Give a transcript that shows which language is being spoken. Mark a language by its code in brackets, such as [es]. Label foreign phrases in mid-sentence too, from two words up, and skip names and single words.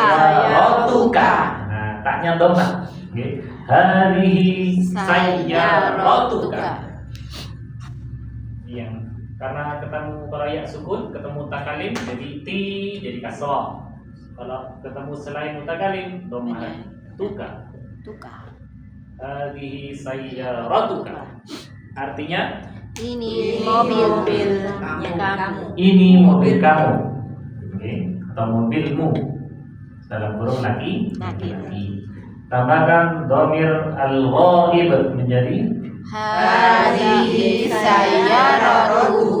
[id] sayyaratuka. Nah, taknya dhamma. Nggih. [ar] هذه سيارتك. [id] Yang karena ketemu qara'i sukun, ketemu takalim jadi ti jadi kasrah. Kalau ketemu selain mutakalim dhamma tuka. Tuka. [ar] هذه سيارتك. [id] Artinya Ini mobilnya kamu. ini mobil kamu. Oke, atau mobilmu. Dalam kurung laki. Tambahkan [ar] ضمير الغائب [id] menjadi [ar] هذه سيارته.